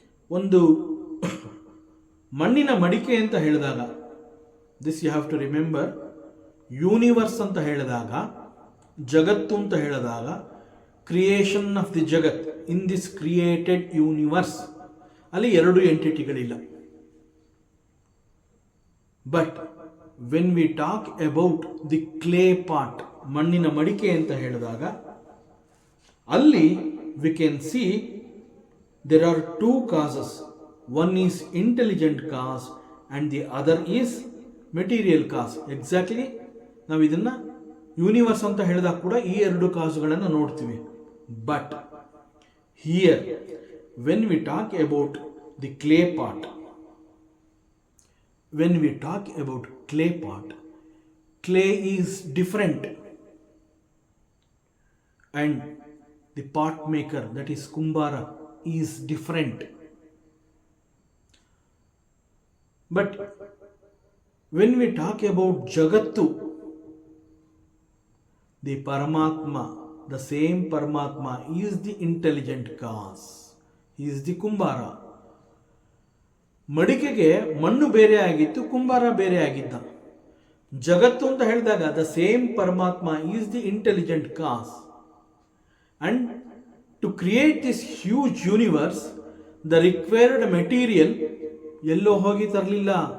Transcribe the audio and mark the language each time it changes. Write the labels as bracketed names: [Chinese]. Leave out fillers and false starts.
[Kannada] ಒಂದು ಮಣ್ಣಿನ ಮಡಿಕೆ ಅಂತ ಹೇಳಿದಾಗ, [English] this you have to remember, [Kannada] universe ಅಂತ ಹೇಳಿದಾಗ, ಜಗತ್ತು ಅಂತ ಹೇಳಿದಾಗ, [English] creation of the ಜಗತ್ in this created universe, [Kannada] ಅಲ್ಲಿ ಎರಡು ಎಂಟಿಟಿಗಳಿಲ್ಲ. [English] but when we talk about the clay pot, [Kannada] ಮಣ್ಣಿನ ಮಡಿಕೆ ಅಂತ ಹೇಳಿದಾಗ ಅಲ್ಲಿ [English] We can see there are two causes. One is intelligent cause and the other is material cause. [Kannada] Exactly ನಾವು ಇದನ್ನು universe ಅಂತ ಹೇಳಿದಾಗ ಕೂಡ ಈ ಎರಡು ಕಾಸುಗಳನ್ನು ನೋಡ್ತೀವಿ. [English] But here when we talk about the clay pot, when we talk about clay pot, clay is different and the pot maker, that is kumbara, is different. But when we talk about jagattu, the Paramatma, the same Paramatma is the intelligent cause, he is the kumbara. [Kannada] ಮಡಿಕೆಗೆ ಮಣ್ಣು ಬೇರೆ ಆಗಿತ್ತು, ಕುಂಬಾರ ಬೇರೆ ಆಗಿದ್ದ. ಜಗತ್ತು ಅಂತ ಹೇಳಿದಾಗ [English] The same ಪರಮಾತ್ಮ is the intelligent cause. And to create this huge universe the required material [Kannada] ಎಲ್ಲೋ ಹೋಗಿ ತರಲಿಲ್ಲ.